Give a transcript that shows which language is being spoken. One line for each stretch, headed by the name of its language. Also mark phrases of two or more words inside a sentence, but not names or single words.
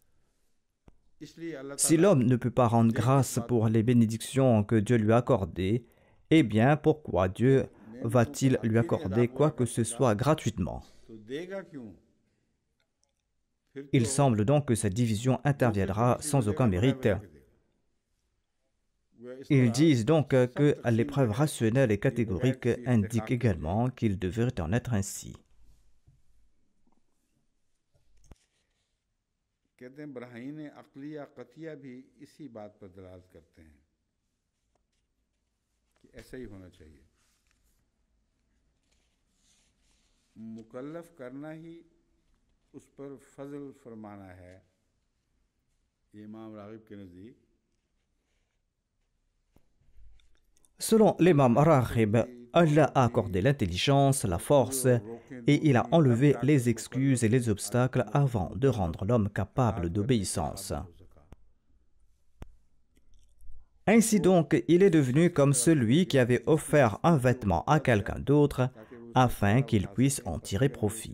French: Si l'homme ne peut pas rendre grâce pour les bénédictions que Dieu lui a accordées, eh bien pourquoi Dieu va-t-il lui accorder quoi que ce soit gratuitement ? Il semble donc que cette division interviendra sans aucun mérite. Ils disent donc que l'épreuve rationnelle et catégorique indique également qu'il devrait en être ainsi.
Urdu: کہتے ہیں براہین عقلیہ قطعیہ بھی اسی بات پر دلالت کرتے ہیں کہ ایسا ہی ہونا چاہیے مکلف کرنا ہی اس پر فضل فرمانا ہے یہ امام راغب کے نزدیک
French: Selon l'imam Raghib, Allah a accordé l'intelligence, la force, et il a enlevé les excuses et les obstacles avant de rendre l'homme capable d'obéissance. Ainsi donc, il est devenu comme celui qui avait offert un vêtement à quelqu'un d'autre afin qu'il puisse en tirer profit.